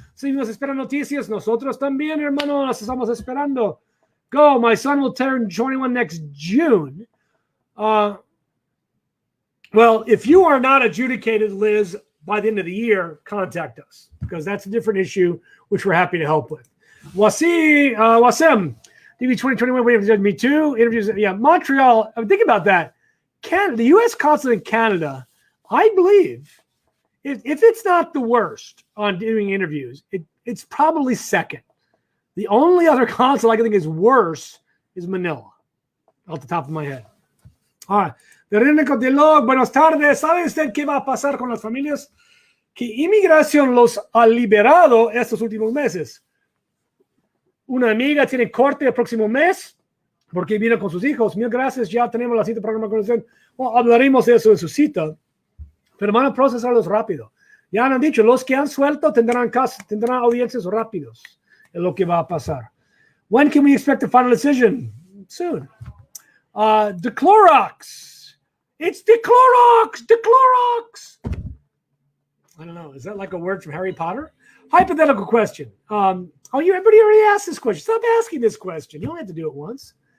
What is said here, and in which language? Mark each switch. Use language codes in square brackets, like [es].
[es] Si nos esperan noticias, nosotros también, hermano, las estamos esperando. [en] Go, my son will turn 21 next June. Well, if you are not adjudicated, Liz, by the end of the year, contact us, because that's a different issue, which we're happy to help with. Wasem, DV 2021, waiting for me too. Interviews, yeah, Montreal. Think about that. Canada, the U.S. consulate in Canada, I believe, if it's not the worst on doing interviews, it's probably second. The only other consulate I can think is worse is Manila, off the top of my head. All right. Verónica de Log, [es] buenas tardes. ¿Sabe usted qué va a pasar con las familias que inmigración los ha liberado estos últimos meses? Una amiga tiene corte el próximo mes porque viene con sus hijos. Mil gracias, ya tenemos la cita para la conexión. Bueno, hablaremos de eso en su cita, pero van a procesarlos rápido. Ya han dicho, los que han suelto tendrán audiencias rápidos. Es lo que va a pasar. [en] When can we expect a final decision? Soon. The Clorox. It's the Clorox. The Clorox. I don't know. Is that like a word from Harry Potter? Hypothetical question. Everybody already asked this question. Stop asking this question. You don't have to do it once.